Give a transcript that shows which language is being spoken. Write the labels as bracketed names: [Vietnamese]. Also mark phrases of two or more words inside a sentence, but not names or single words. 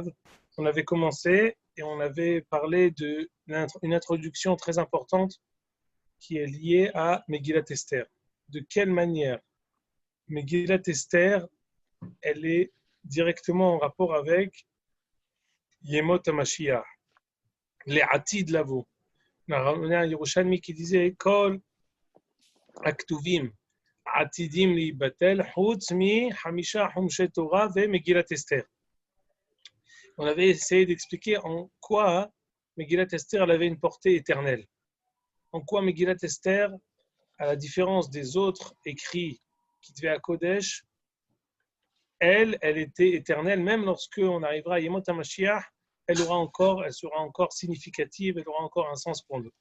[French] On avait commencé et on avait parlé d'une introduction très importante qui est liée à Megillat Esther. De quelle manière Megillat Esther, elle est directement en rapport avec [Hebrew] ימות המשיח, [French] les [Hebrew] עתיד לבוא. [French] On a ramené un Yerushalmi qui disait [Hebrew] כל הכתובים עתידים להיבטל חוץ מחמישה חומשי תורה ומגילת אסתר. [French] On avait essayé d'expliquer en quoi Megillat Esther avait une portée éternelle. En quoi Megillat Esther, à la différence des autres écrits qui devaient à Kodesh, elle était éternelle, même lorsque on arrivera à [Hebrew] ימות המשיח, [French] elle sera encore significative, elle aura encore un sens pour nous.